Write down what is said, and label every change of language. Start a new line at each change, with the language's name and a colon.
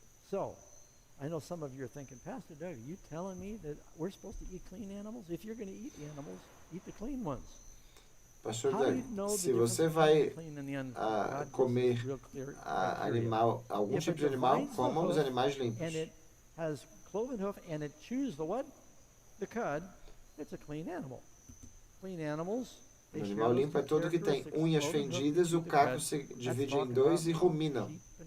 English: So, I know some of you are thinking, Pastor Doug, are you telling me that we're supposed to eat clean animals? If you're going to eat the animals, eat the clean ones.
Portuguese: Pastor Doug, se você vai comer animal, algum tipo de animal, coma os animais limpos.
English: And it has cloven hoof and it chews the what? The cud. It's a clean animal. Clean animals.
Portuguese: O animal limpo é todo que tem unhas fendidas, o caco se divide em 2 e ruminam.